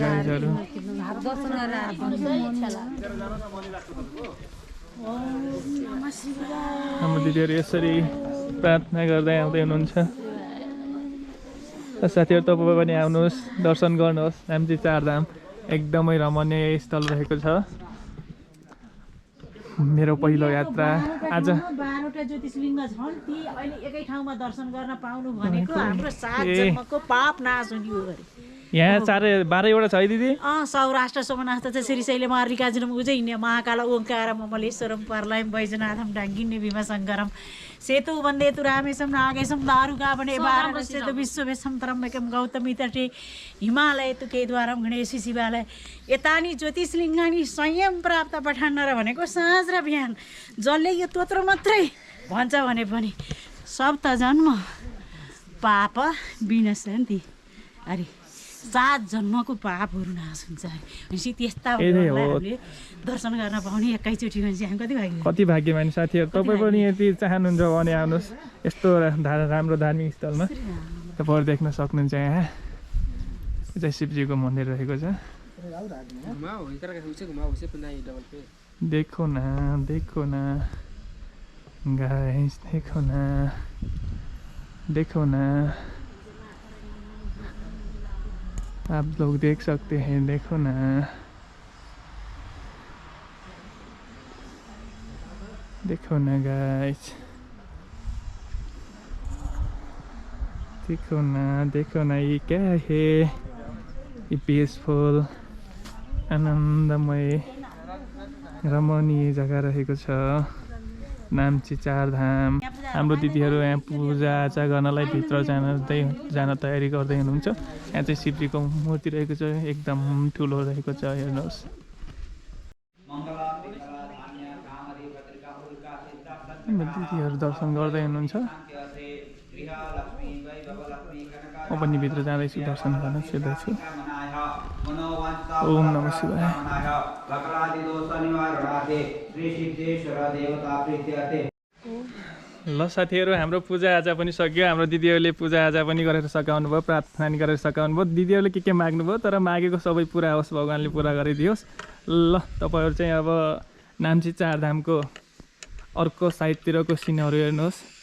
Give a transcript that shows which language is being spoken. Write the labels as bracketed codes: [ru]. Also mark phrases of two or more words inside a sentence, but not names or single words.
[ne] गाइजहरू हाम्रो दिदीहरू यसरी प्रार्थना गर्दै आउँदै हुनुहुन्छ साथीहरू तपाईँ पनि आउनुहोस् दर्शन गर्नुहोस् नाम्ची चारधाम एकदमै रमणीय स्थल रहेको छ मेरो पहिलो यात्रा आज 12वटा ज्योतिर्लिङ्ग छन् ती अहिले एकै ठाउँमा दर्शन गर्न पाउनु भनेको हाम्रो 7 जन्मको पाप नाश हुने हो गरे यहाँ 12वटा छ है दिदी [sa] सौराष्ट्र सोमनाथ च श्रीशैल मल्लिकार्जुनम उजैन्य महाकाल ओंकार ममलेश्वरम परलयम वैजनाथम डाङ्गिन्य भीमशङ्करम सेतु वन्दे तु रामेशम नागेशम दारुकावने वाराणसी विश्ववेशम त्र्यम्बकम गौतमी तटे हिमालय तु केद्वारम गणेश शिवालय यतानि ज्योतिषलिङ्गानि संयम प्राप्त पठान्नर [ne] भनेको साँझ र बिहान जसले यो तोत्र मात्रै भन्छ भने पनि [sa] सप्त जन्म पाप विनशन्ति [ne] अरे 7 जन्मको पापहरू नाश हुन्छ भनेपछि त्यस्ता हामीले दर्शन गर्न पाउने एकैचोटि भने चाहिँ हामी कति भाग्यमानी साथीहरू तपाईँ पनि यति चाहनुहुन्छ भने आउनुहोस् यस्तो राम्रो धार्मिक स्थलमा तपाईँहरू देख्न सक्नुहुन्छ यहाँ चाहिँ शिवजीको मन्दिर रहेको छ [hi] देखो न गाइस देखो न आप लोग देख सकते हैं देखो ना गाइस देखो ना ये क्या है ये पीसफुल आनन्दमय [ne] रमणीय जग्गा रहेको छ नाम्ची चारधाम हाम्रो दिदीहरू यहाँ पूजाआजा गर्नलाई भित्र जान तयारी गर्दै हुनुहुन्छ यहाँ चाहिँ शिवजीको मूर्ति रहेको छ एकदम ठुलो रहेको छ हेर्नुहोस् दिदीहरू दर्शन गर्दै हुनुहुन्छ म पनि भित्र जाँदैछु दर्शन गर्न छिर्दैछु [sa] ओम नमः शिवाय [ne] ल साथीहरू हाम्रो पूजाआजा पनि सक्यो हाम्रो दिदीहरूले पूजाआजा पनि गरेर सकाउनु भयो प्रार्थना पनि गरेर सकाउनु भयो दिदीहरूले के माग्नुभयो तर मागेको सबै पुरा होस् भगवान्ले पुरा गरिदियोस् ल तपाईँहरू चाहिँ अब नाम्ची चारधामको अर्को साइडतिरको सिनहरू हेर्नुहोस्